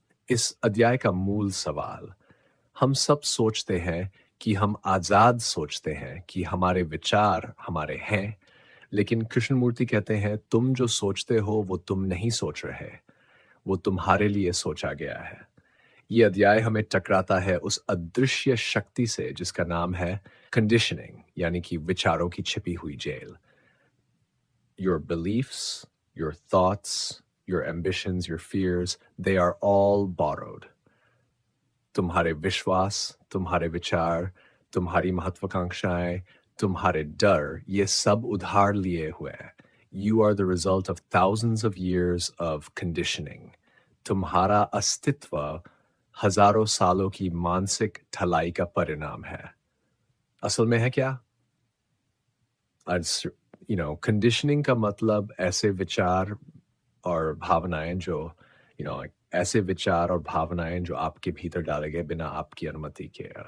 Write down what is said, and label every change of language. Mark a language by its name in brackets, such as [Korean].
[Hindi] इस अध्याय का मूल सवाल, हम सब सोचते हैं कि हम आजाद सोचते हैं कि हमारे विचार हमारे हैं, लेकिन कृष्णमूर्ति कहते हैं तुम जो सोचते हो वो तुम नहीं सोच रहे, वो तुम्हारे लिए सोचा गया है। ये अध्याय हमें टकराता है उस अदृश्य शक्ति से जिसका नाम है कंडीशनिंग, यानी कि विचारों की छिपी हुई jail. [English] Your beliefs, your thoughts, your ambitions, your fears, they are all borrowed. [Hindi] तुम्हारे विश्वास, तुम्हारे विचार, तुम्हारी महत्वाकांक्षाएं, तुम्हारे डर, ये सब उधार लिए हुए हैं. [English] You are the result of thousands of years of conditioning. [Hindi] तुम्हारा अस्तित्व हजारों सालों की मानसिक ढलाई का परिणाम है. असल में है क्या? कंडीशनिंग का मतलब ऐसे विचार और भावनाएं जो ऐसे विचार और भावनाएं जो आपके भीतर डाले गए बिना आपकी अनुमति के.